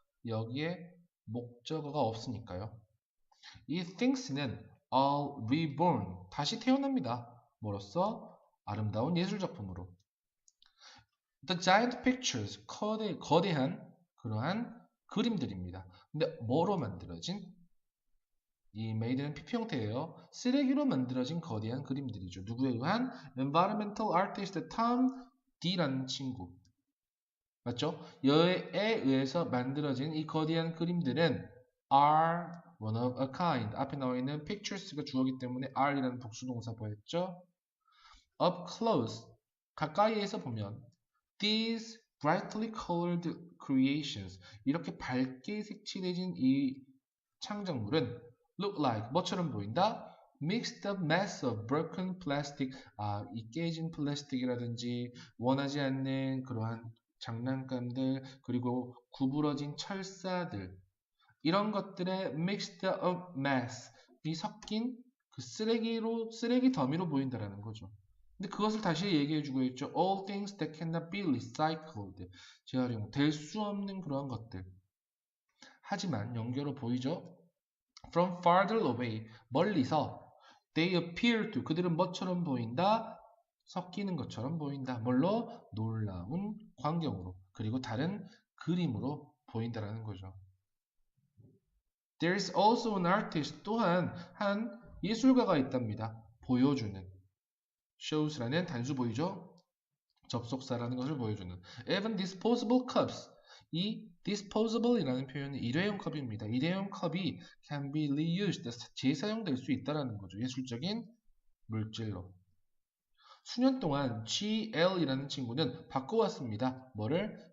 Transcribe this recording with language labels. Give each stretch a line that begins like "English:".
Korean: 여기에 목적어가 없으니까요. 이 things는 all reborn 다시 태어납니다. 뭐로써? 아름다운 예술작품으로.
English: The giant pictures
Korean: 거대한 그러한 그림들입니다. 근데 뭐로 만들어진? 이 made는 PP 형태예요. 쓰레기로 만들어진 거대한 그림들이죠. 누구에 의한?
English: Environmental artist Tom D라는 친구.
Korean: 맞죠? 여에 의해서 만들어진 이 거대한 그림들은
English: are one of a kind.
Korean: 앞에 나와 있는 pictures가 주어이기 때문에 are이라는 복수동사 보였죠?
English: Up close.
Korean: 가까이에서 보면
English: these brightly colored creations.
Korean: 이렇게 밝게 색칠해진 이 창작물은 look like 뭐처럼 보인다?
English: Mixed up mass of broken plastic.
Korean: 이 깨진 플라스틱이라든지 원하지 않는 그러한 장난감들 그리고 구부러진 철사들 이런 것들의 mixed up mass 이 섞인 그 쓰레기 더미로 보인다라는 거죠. 근데 그것을 다시 얘기해주고 있죠.
English: All things that cannot be recycled.
Korean: 재활용 될 수 없는 그러한 것들. 하지만 연결로 보이죠?
English: From farther away
Korean: 멀리서
English: they appear to
Korean: 그들은 뭐처럼 보인다? 섞이는 것처럼 보인다. 뭘로? 놀라운 광경으로 그리고 다른 그림으로 보인다라는 거죠.
English: There is also an artist
Korean: 또한 한 예술가가 있답니다. 보여주는 shows라는 단수 보이죠? 접속사라는 것을 보여주는
English: even disposable cups
Korean: 이 disposable이라는 표현은 일회용 컵입니다. 일회용 컵이
English: can be reused
Korean: 재사용될 수 있다는 거죠. 예술적인 물질로. 수년 동안 GL이라는 친구는 바꿔왔습니다. 뭐를?